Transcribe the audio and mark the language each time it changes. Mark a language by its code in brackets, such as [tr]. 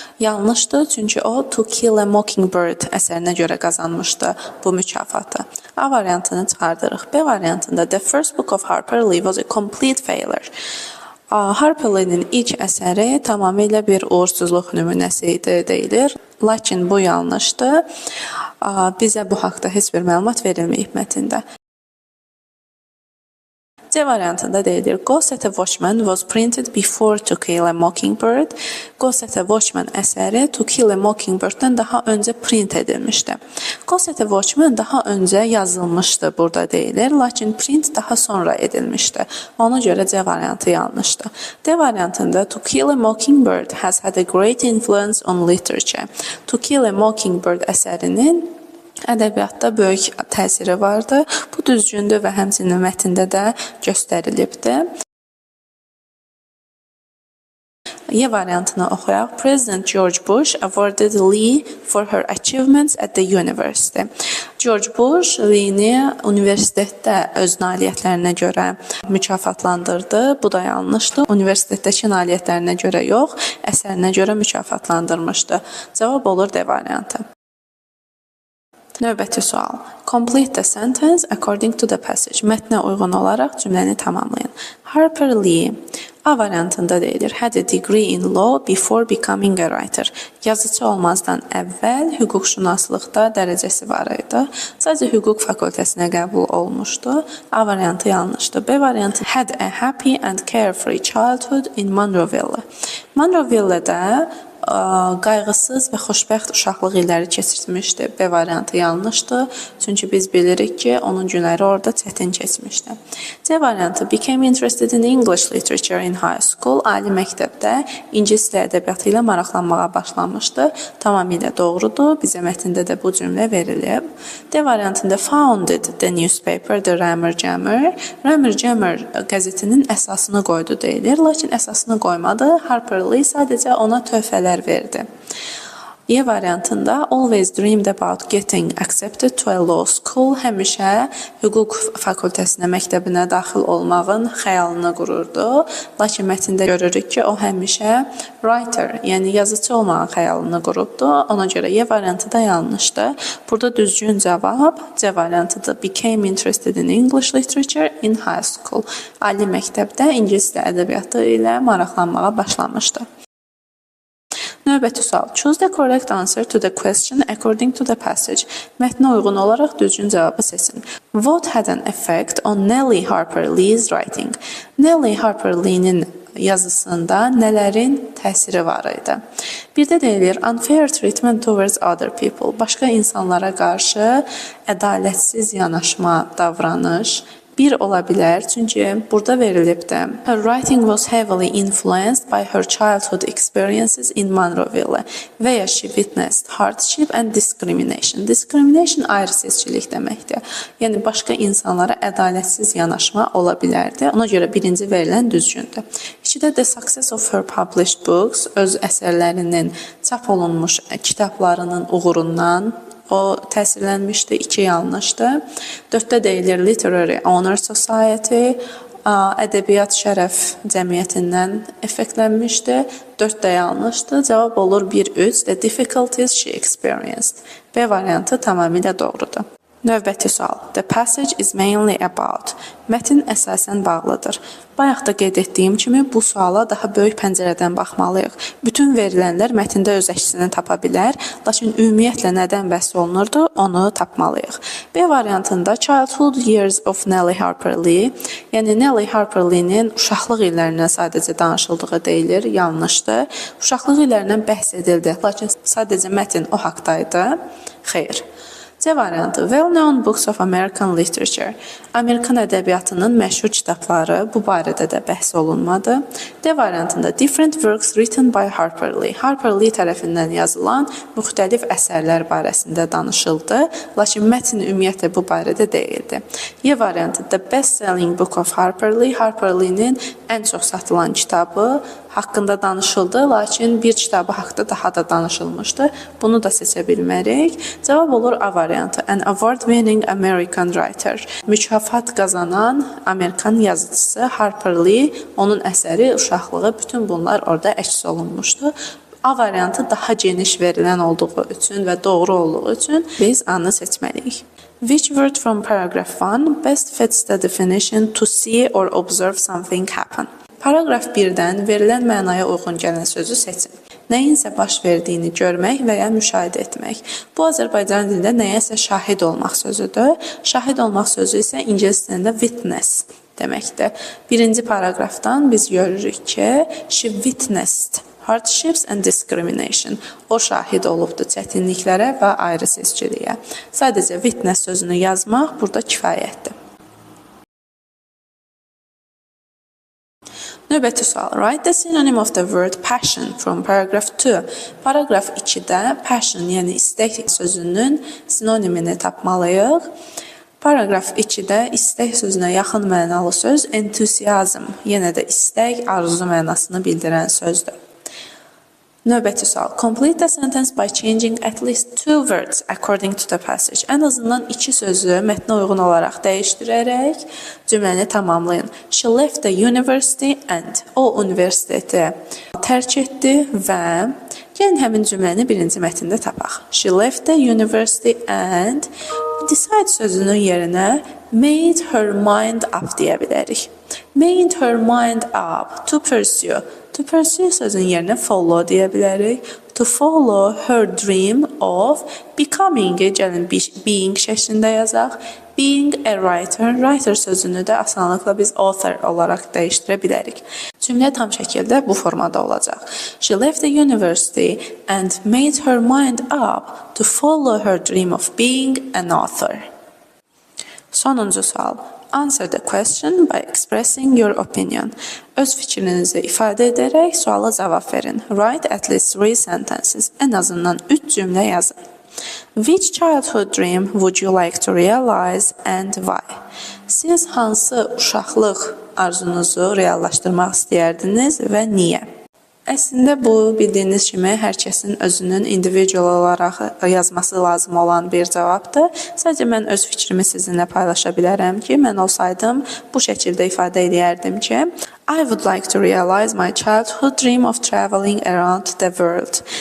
[az] Yanlışdı, çünki o To Kill a Mockingbird əsərinə görə qazanmışdı bu mükafatı. A variantını çıxardırıq. B variantında [en] The First Book of Harper Lee was a complete failure. [az] Harper Lee-nin ilk əsəri tamamilə bir uğursuzluq nümunəsi idi deyilir. Lakin bu yanlışdır. Bizə bu haqda heç bir məlumat verilməyib mətndə. C variantında deyilir, [en] Go Set a Watchman was printed before To Kill a Mockingbird. [az] Go Set a Watchman əsəri To Kill a Mockingbird-dən daha öncə print edilmişdi. Go Set a Watchman daha öncə yazılmışdı, burada deyilir, lakin print daha sonra edilmişdi. Ona görə C variantı yanlışdır. D variantında [en] To Kill a Mockingbird has had a great influence on literature. [az] To Kill a Mockingbird əsərinin ədəbiyyatda böyük təsiri vardı. Bu düzgündür və həmçinin mətndə də göstərilibdir. Y variantını oxuyaq. [en] President George Bush awarded Lee for her achievements at the university. [az] George Bush Lee-ni universitetdə öz nailiyyətlərinə görə mükafatlandırdı. Bu da yanlışdır. Universitetdəki nailiyyətlərinə görə yox, əsərinə görə mükafatlandırmışdı. Cavab olur D variantı. Növbəti sual. [en] Complete the sentence according to the passage. [az] Mətnə uyğun olaraq cümləni tamamlayın. [en] Harper Lee [az] A variantında deyilir, [en] had a degree in law before becoming a writer. [az] Yazıcı olmazdan əvvəl hüquqşünaslıqda dərəcəsi var idi. Sadəcə hüquq fakültəsinə qəbul olmuşdu. A variantı yanlışdır. B variantı [en] had a happy and carefree childhood in Monroeville. [az] Monroeville-də qayğısız və xoşbəxt uşaqlıq illəri keçirmişdi. B variantı yanlışdır. Çünki biz bilirik ki, onun günləri orada çətin keçmişdi. C variantı [en] became interested in English literature in high school. [az] Ali məktəbdə ingilis dili ədəbiyyatı ilə maraqlanmağa başlamışdı. Tamamilə doğrudur. Bizə mətndə də bu cümlə verilib. D variantında [en] founded the newspaper, the Rammer Jammer. [az] Rammer Jammer qəzetinin əsasını qoydu deyilir, lakin əsasını qoymadı. Harper Lee sadəcə ona töhfələr verdi. Y variantında [en] always dreamed about getting accepted to a law school. [az] Həmişə hüquq fakültəsinə, məktəbinə daxil olmağın xəyalını qururdu. Lakin mətndə görürük ki, o həmişə writer, yəni yazıcı olmağın xəyalını qurubdu. Ona görə Y variantı da yanlışdır. Burada düzgün cavab C variantıdır. [en] Became interested in English literature in high school. [az] Ali məktəbdə ingilis dili ədəbiyyatı ilə maraqlanmağa başlamışdı. Növbəti sual. [en] Choose the correct answer to the question according to the passage. [az] Mətnə uyğun olaraq düzgün cavabı seçin. [en] What had an effect on Nellie Harper Lee's writing? [az] Nellie Harper Lee'nin yazısında nələrin təsiri var idi? Bir də deyilir, [en] unfair treatment towards other people. [az] Başqa insanlara qarşı ədalətsiz yanaşma, davranış. Bir ola bilər, çünki burada verilibdir. [en] Her writing was heavily influenced by her childhood experiences in Monroeville [az] və ya [en] she witnessed hardship and discrimination. [az] Discrimination ayrı seçkilik deməkdir. Yəni, başqa insanlara ədalətsiz yanaşma ola bilərdi. Ona görə birinci verilən düzgündür. İkidə [en] the success of her published books, [az] öz əsərlərinin çap olunmuş kitablarının uğurundan o təsirlənmişdi, 2 yanlışdır. 4-də deyilir Literary Honor Society, ədəbiyyat şərəf cəmiyyətindən effektlənmişdi. 4 də yanlışdır. Cavab olur 1-3. [en] The difficulties she experienced. [az] B variantı tamamilə doğrudur. Növbəti sual. [en] The passage is mainly about. [az] Mətn əsasən bağlıdır. Bayaq da qeyd etdiyim kimi bu suala daha böyük pəncərədən baxmalıyıq. Bütün verilənlər mətndə öz əksini tapa bilər, lakin ümumiyyətlə nədən bəhs olunurdu, onu tapmalıyıq. B variantında Childhood Years of Nellie Harper Lee, yəni Nellie Harper Lee-nin uşaqlıq illərindən sadəcə danışıldığı deyilir, yanlışdır. Uşaqlıq illərindən bəhs edildi, lakin sadəcə mətn o haqdaydı. Xeyr. C variantı [en] Well-known books of American literature. [az] Amerikan ədəbiyyatının məşhur kitabları, bu barədə də bəhs olunmadı. D variantında [en] Different works written by Harper Lee. [az] Harper Lee tərəfindən yazılan müxtəlif əsərlər barəsində danışıldı, lakin mətn ümumiyyətlə bu barədə deyildi. Y variantı [en] The best-selling book of Harper Lee. [az] Harper Lee-nin ən çox satılan kitabı haqqında danışıldı, lakin bir kitabı haqqında daha da danışılmışdı. Bunu da seçə bilmərik. Cavab olur A variantı. [en] An award-winning American writer. [az] Mükafat qazanan Amerikan yazıcısı Harper Lee, onun əsəri, uşaqlığı, bütün bunlar orada əks olunmuşdu. A variantı daha geniş verilən olduğu üçün və doğru olduğu üçün biz A-nı seçməliyik. [en] Which word from paragraph 1 best fits the definition to see or observe something happen? [az] Paragraf 1-dən verilən mənaya uyğun gələn sözü seçin. nəyinsə baş verdiyini görmək və ya müşahidə etmək. Bu Azərbaycan dilində nəyəsə şahid olmaq sözüdür. Şahid olmaq sözü isə ingilis dilində witness deməkdir. Birinci paragrafdan biz görürük ki, [en] she witnessed hardships and discrimination. [az] O şahid olubdur çətinliklərə və ayrı seçkiliyə. Sadəcə witness sözünü yazmaq burada kifayətdir. Növbəti sual. [en] Write the synonym of the word passion from paragraph 2. [az] Paragraf 2-də passion, yəni istək sözünün sinonimini tapmalıyıq. Paragraf 2-də istək sözünə yaxın mənalı söz enthusiasm, yenə də istək, arzu mənasını bildirən sözdür. Növbəti sual. [en] Complete the sentence by changing at least 2 words according to the passage. [az] Ən azından 2 sözü mətnə uyğun olaraq dəyişdirərək cümləni tamamlayın. [en] She left the university and. [az] O universiteti tərk etdi və gəlin həmin cümləni birinci mətndə tapaq. [en] She left the university and decide [az] sözünün yerinə [en] made her mind up [az] deyə bilərik. [en] Made her mind up to pursue. To pursue [az] sözün yerinə [en] follow [az] deyə bilərik. [en] To follow her dream of becoming, [az] gəlin [en] being [az] şəklində yazaq. [en] Being a writer, [az] writer sözünü də asanlıqla biz author olaraq dəyişdirə bilərik. Cümlə tam şəkildə bu formada olacaq. [en] She left the university and made her mind up to follow her dream of being an author. [az] Sonuncu sual. [en] Answer the question by expressing your opinion. [az] Öz fikrinizi ifadə edərək suala cavab verin. [en] Write at least 3 sentences. [az] Ən azından 3 cümlə yazın. [en] Which childhood dream would you like to realize and why? [az] Siz hansı uşaqlıq arzunuzu reallaşdırmaq istəyərdiniz və niyə? Əslində bu bildiyiniz kimi hər kəsin özünün individual olaraq yazması lazım olan bir cavabdır. Sadəcə mən öz fikrimi sizinlə paylaşa bilərəm ki, mən olsaydım bu şəkildə ifadə edərdim ki, [en] I would like to realize my childhood dream of traveling around the world.